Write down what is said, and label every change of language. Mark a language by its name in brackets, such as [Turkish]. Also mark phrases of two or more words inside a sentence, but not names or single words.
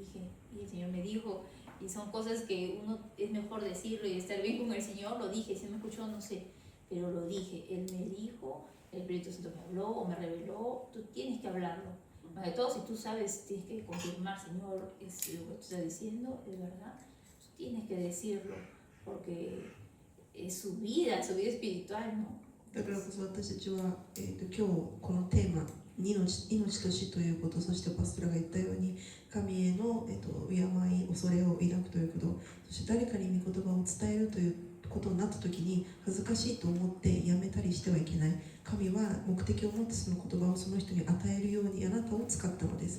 [Spanish] dije, y el Señor me dijo, y son cosas que uno es mejor decirlo y estar bien con el Señor, lo dije, si me escuchó, no sé, pero lo dije, Él me dijo, el Espíritu Santo me habló o me reveló, tú tienes que hablarlo, más de todo si tú sabes, tienes que confirmar, Señor, es lo que tú estás diciendo, es verdad, tú tienes que decirlo, porque es su vida espiritual, ¿no? [Japanese] だからこそ私たちは、今日このテーマ命と死ということ、そしてパストラが言ったように神への、敬い、恐れを抱くということ、そして誰かに御言葉を伝えるということになった時に恥ずかしいと思ってやめたりしてはいけない。神は目的を持ってその言葉をその人に与えるようにあなたを使ったのです。